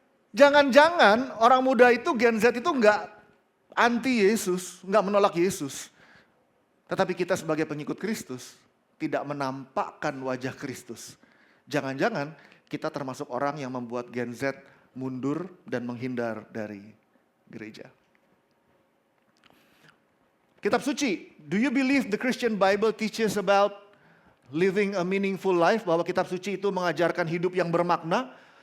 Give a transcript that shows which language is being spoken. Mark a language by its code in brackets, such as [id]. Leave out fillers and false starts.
[id] Jangan-jangan orang muda itu, Gen Z itu nggak anti Yesus, nggak menolak Yesus. Tetapi kita sebagai pengikut Kristus tidak menampakkan wajah Kristus. Jangan-jangan kita termasuk orang yang membuat Gen Z mundur dan menghindar dari gereja. Kitab suci, [en] do you believe the Christian Bible teaches about living a meaningful life? [id] Bahwa kitab suci itu mengajarkan hidup yang bermakna?